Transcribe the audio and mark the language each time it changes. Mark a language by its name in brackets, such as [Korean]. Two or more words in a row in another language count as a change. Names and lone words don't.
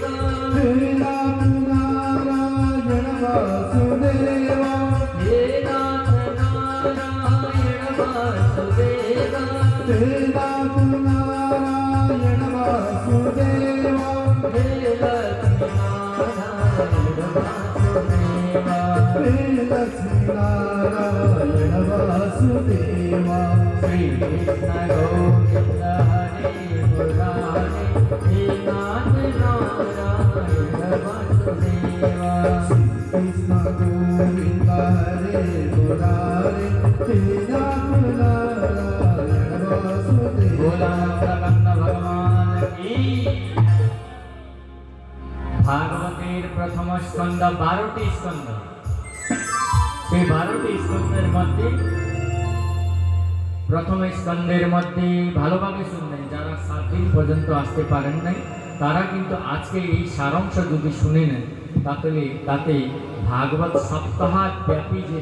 [Sanskrit] হে নাথ নারায়ণ বাসুদেব। হে নাথ নারায়ণ বাসুদেব। হে নাথ নারায়ণ বাসুদেব। হে লক্ষ্মী নারায়ণ বাসুদেব। हे लक्ष्मी नारायण वासुदेवा श्री कृष्ण गोविंद हरे मुरारे हे नाथ नारायण वासुदेवा कृष्ण गोविंद हरे मुरारे हे नाथ नारायण वासुदेवा [Hindi] बोला जगन्नाथ भगवान की [Bangla] ভাগবতের প্রথম স্কন্ধ 12টি স্কন্ধ সেই 12টি স্কন্ধের মধ্যে প্রথম স্কন্ধের মধ্যে ভালোভাবে শুনবেন যারা 7 দিন পর্যন্ত আসতে পারেন নাই তারা কিন্তু আজকে এই সারাংশ যদি শুনে নেন তাতে ভাগবত সপ্তাহ ব্যাপী যে